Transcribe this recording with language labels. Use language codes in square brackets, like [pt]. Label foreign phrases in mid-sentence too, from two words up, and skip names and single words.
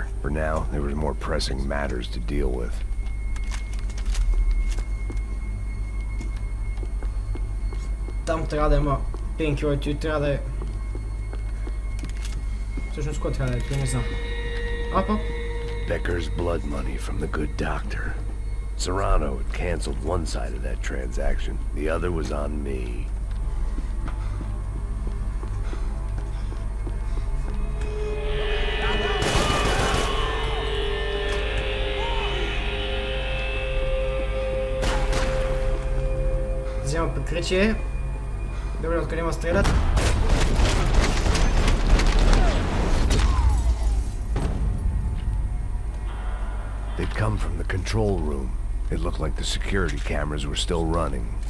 [bg] For now, there was more pressing matters to deal with. Там трябва да има пинкилър, той трябва да е... Всъщност кой трябва да е, той не знам. Опа! [en] Becker's blood money from the good doctor. Serrano had canceled one side of that transaction. The other was on me. [bg] Взема прикритие. Добре, откъде ма стрелят? [en] They'd come from the control room. It looked like the security cameras were still running.